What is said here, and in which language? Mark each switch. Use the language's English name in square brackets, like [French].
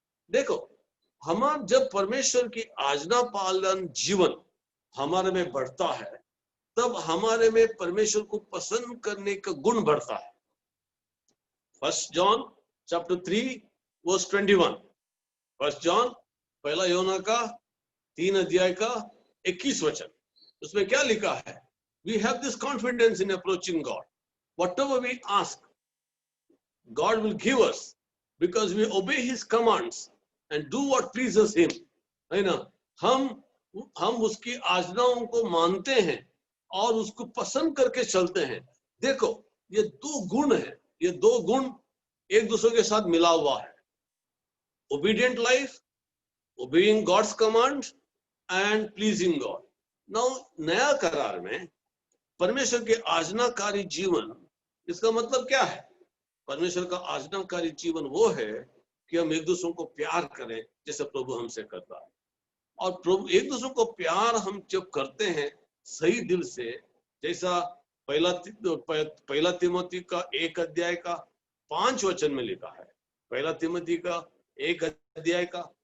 [Hindi] देखो, हमारा जब परमेश्वर की आज्ञा पालन जीवन हमारे में बढ़ता है, तब हमारे में परमेश्वर को पसंद करने का गुण बढ़ता है। [English] 1 John chapter 3 verse 21, [Hindi] 1 जॉन पहला यूहन्ना का 3 अध्याय का 21 वचन, उसमें क्या लिखा है? [English] We have this confidence in approaching God. Whatever we ask, God will give us, because we obey His commands and do what pleases Him. [Hindi] है ना? हम उसकी आज्ञाओं को मानते हैं और उसको पसंद करके चलते हैं। देखो, ये 2 गुण है, ये 2 गुण एक दूसरे के साथ मिला हुआ है। [English] Obedient life, obeying God's command and pleasing God. [Hindi] Now, नया करार में परमेश्वर के आज्ञाकारी जीवन, इसका मतलब क्या है? परमेश्वर का आज्ञाकारी जीवन वो है कि हम एक दूसरों को प्यार करें जैसे प्रभु हमसे करता है। और प्रभु एक दूसरों को प्यार हम जब करते हैं सही दिल से, जैसा पहला तिमोथी का 1 अध्याय का 5 वचन में लिखा है, पहला तिमोथी का 1 अध्याय का